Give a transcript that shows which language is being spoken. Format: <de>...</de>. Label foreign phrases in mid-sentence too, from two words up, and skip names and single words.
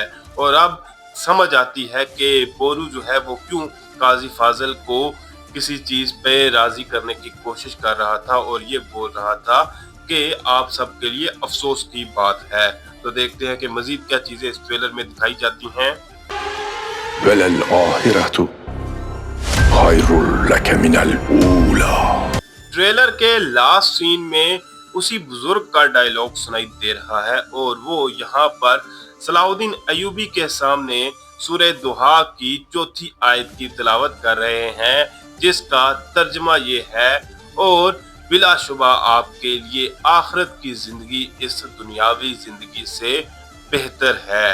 <ur>اور اب سمجھ آتی ہے کہ بورو جو ہے وہ کیوں قاضی فاضل کو کسی چیز پہ راضی کرنے کی کوشش کر رہا تھا اور یہ بول رہا تھا کہ آپ سب کے لیے افسوس کی بات ہے. تو دیکھتے ہیں کہ مزید کیا چیزیں اس ٹریلر میں دکھائی جاتی ہیں.</ur> <ar>وللآخرة خير لك من الأولى.</ar> <ur>ٹریلر کے</ur> <en>last scene</en> <ur>میں اسی بزرگ کا ڈائیلاگ سنائی دے رہا ہے اور وہ یہاں پر صلاح الدین ایوبی کے سامنے سورہ ضحیٰ کی چوتھی آیت کی تلاوت کر رہے ہیں، جس کا ترجمہ یہ ہے، اور بلاشبہ آپ کے لیے آخرت کی زندگی اس دنیاوی زندگی سے بہتر ہے.</ur>